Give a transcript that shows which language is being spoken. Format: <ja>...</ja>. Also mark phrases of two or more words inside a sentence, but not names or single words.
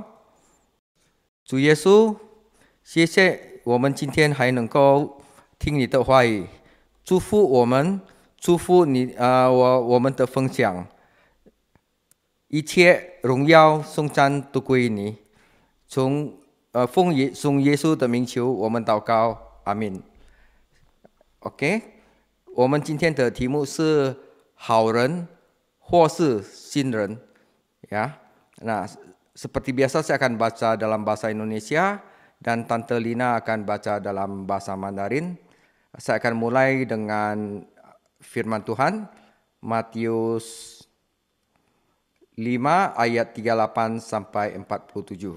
<zh>主耶稣，谢谢我们今天还能够听你的话语，祝福我们，祝福你我们的分享，一切荣耀颂赞都归于你。奉耶稣的名求，我们祷告，阿门。OK， 我们今天的题目是好人或是新人，ya.</zh> <id>Nah, seperti biasa saya akan baca dalam bahasa Indonesia dan Tante Lina akan baca dalam bahasa Mandarin. Saya akan mulai dengan firman Tuhan, Matius 5 ayat 38 sampai 47.</id>